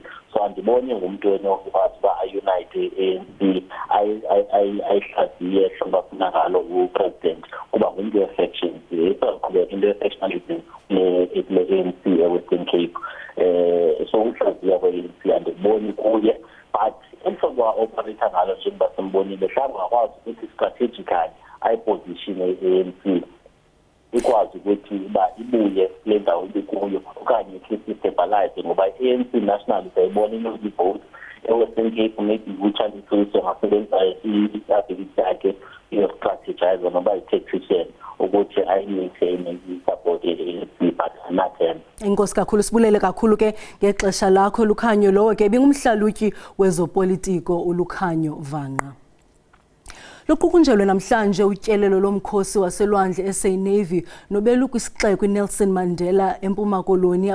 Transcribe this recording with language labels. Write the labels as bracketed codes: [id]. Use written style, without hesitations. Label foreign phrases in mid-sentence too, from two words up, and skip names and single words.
[xh] So andiboni ngumntu enokwazi uba ayunite i-ANC ayihlaziye hlobo afuna ngalo upresident, kuba ngumntu we-sections. Isaqhubeka into ye-sectionalism kule-ANC e-Western Cape. So uhlaziya kwe-ANC andiboni kuye, but emhlobo wa-operator ngalo njengoba simbonile, mhlawumbi ngakwazi ukuthi strategically ayiposition i-ANC ikwazi ukuthi uba ibuye kule ndawo ibikuyo, okanye ikistabilize, ngoba i-ANC national sayibona inozivote e-Western Cape. Maybe utyhalisiswa ngasebenzisa i-ability yakhe yo-strategize noba i-tactician ukuthi ayi-maintain i-support ye-ANC, but anathemba. Inkosi kakhulu, sibulele kakhulu ke ngexesha lakho. Lukhanyo lowo ke ibingumhlalutyi wezopolitiko uLukhanyo Vanqa. Luqukunjelwe namhlanje utyelelo lomkhosi waselwandle SA Navy nobelu kwisixeko iNelson Mandela eMpuma Koloni.